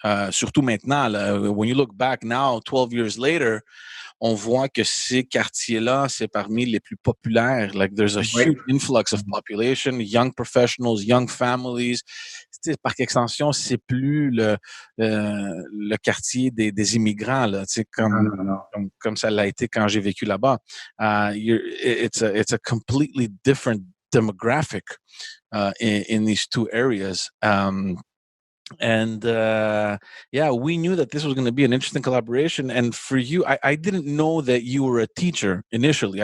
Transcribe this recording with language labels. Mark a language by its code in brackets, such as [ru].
[fr] Surtout maintenant, là, [en] when you look back now, 12 years later, [fr] on voit que ces quartiers-là, c'est parmi les plus populaires. [en] Like, there's a huge influx of population, young professionals, young families. [fr] Tu sais, Parc Extension, c'est plus le quartier des immigrants, là, tu sais, comme ça l'a été quand j'ai vécu là-bas. [en] It's a completely different demographic in these two areas. And we knew that this was going to be an interesting collaboration. And for you, I didn't know that you were a teacher initially.